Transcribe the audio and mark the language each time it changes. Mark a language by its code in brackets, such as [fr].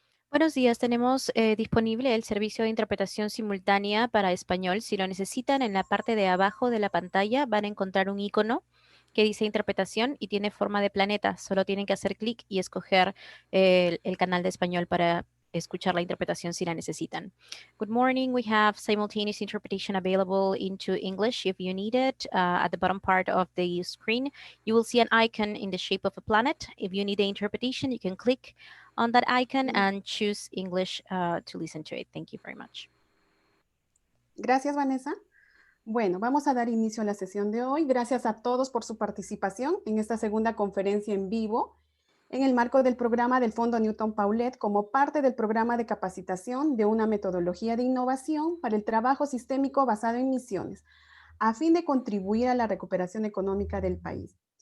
[es] Buenos días, tenemos disponible el servicio de interpretación simultánea para español. Si lo necesitan, en la parte de abajo de la pantalla van a encontrar un icono que dice interpretación y tiene forma de planeta. Solo tienen que hacer clic y escoger el canal de español para escuchar la interpretación si la necesitan. [en] Good morning. We have simultaneous interpretation available into English if you need it. At the bottom part of the screen, you will see an icon in the shape of a planet. If you need the interpretation, you can click on that icon and choose English to listen to it. Thank you very much. [es] Gracias, Vanessa. Bueno, vamos a dar inicio a la sesión de hoy. Gracias a todos por su participación en esta segunda conferencia en vivo en el marco del programa del Fondo Newton Paulet como parte del programa de capacitación de una metodología de innovación para el trabajo sistémico basado en misiones, a fin de contribuir a la recuperación económica del país.